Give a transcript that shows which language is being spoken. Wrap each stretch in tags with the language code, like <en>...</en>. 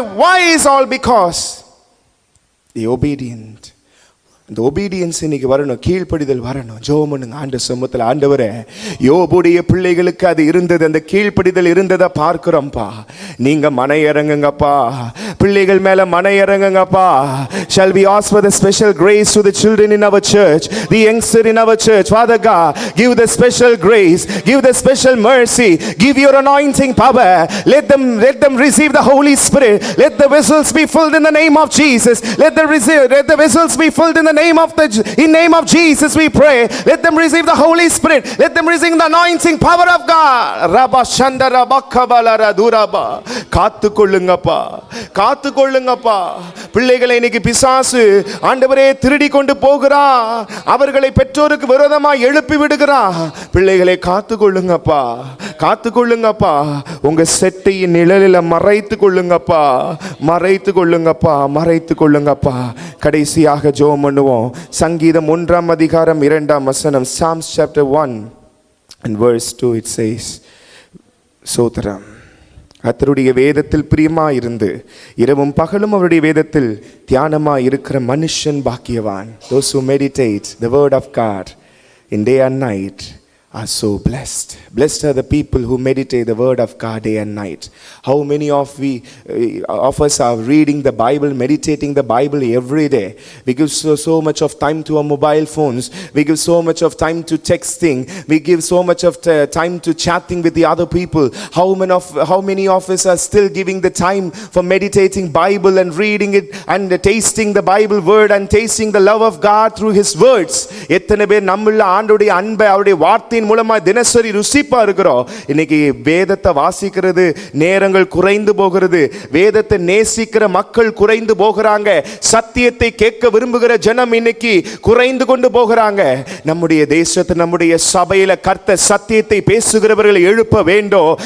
<en>Why is all? Because the obedient.</en> <ta>இந்த obedience இன்னைக்கு வரணும், கீழ்ப்படிதல் வரணும். ஜெபம் பண்ணுங்க ஆண்டவர் சமூகத்தில். ஆண்டவரே, யோபுடைய பிள்ளைகளுக்கு அது இருந்தது, அந்த கீழ்ப்படிதல் இருந்ததை பார்க்கிறோம்ப்பா. நீங்க மன இறங்குங்கப்பா, பிள்ளைகள் மேல மன இறங்குங்கப்பா.</ta> <en>Shall we ask for the special grace to the children in our church, the youngster in our church? Father God, give the special grace, give the special mercy, give your anointing power. Let them receive the Holy Spirit. Let the vessels be filled in the name of Jesus. Let the vessels be filled in the name of Jesus we pray. Let them receive the Holy Spirit. Let them receive the anointing power of God. Rabba Shandara Bakkabalara Duraba.</en> <ta>காத்துக்கொள்ளுங்கப்பா, காத்துக்கொள்ளுங்கப்பா. பிள்ளைகளை இன்னைக்கு பிசாசு ஆண்டவரே திருடி கொண்டு போகிறான். அவர்களை பெற்றோருக்கு விரோதமாக எழுப்பி விடுகிறான். பிள்ளைகளை காத்துக்கொள்ளுங்கப்பா, காத்துக்கொள்ளுங்கப்பா. உங்க செட்டையின் நிழலில் மறைத்து கொள்ளுங்கப்பா, மறைத்து கொள்ளுங்கப்பா, மறைத்து கொள்ளுங்கப்பா. கடைசியாக ஜெபம் பண்ணுவோம். சங்கீதம் 1 அதிகாரம் 2</ta> <en>Psalms chapter 1 and verse 2 it says,</en> <ta>சோதரம். கர்த்தருடைய வேதத்தில் பிரியமாயிருந்து இரவும் பகலும் அவருடைய வேதத்தில் தியானமாய் இருக்கிற மனுஷன் பாக்கியவான்.</ta> <en>Those who meditate the word of God in day and night are so blessed. Blessed are the people who meditate the word of God day and night. How many of us are reading the Bible, meditating the Bible every day? We give so much of time to our mobile phones. We give so much of time to texting. We give so much of time to chatting with the other people. How many of us are still giving the time for meditating Bible and reading it and tasting the Bible word and tasting the love of God through his words?</en> <ta>எத்தனை பேர் நம்முள்ள ஆண்டவருடைய அன்பை அவருடைய வார்த்தையின் வார்த்தையின் மூலமா தினசரி ருசிப்பா இருக்கிறோம். இன்னைக்கு வேதத்தை வாசிக்கிறது நேரங்கள் குறைந்து போகிறது. வேதத்தை நேசிக்கிற மக்கள் குறைந்து போகிறாங்க. சத்தியத்தை கேட்க விரும்புகிற ஜனம் இன்னைக்கு குறைந்து கொண்டு போகிறாங்க. நம்முடைய தேசத்தை, நம்முடைய சபையில கர்த்தர் சத்தியத்தை பேசுகிறவர்களை எழுப்ப வேண்டும்.</ta>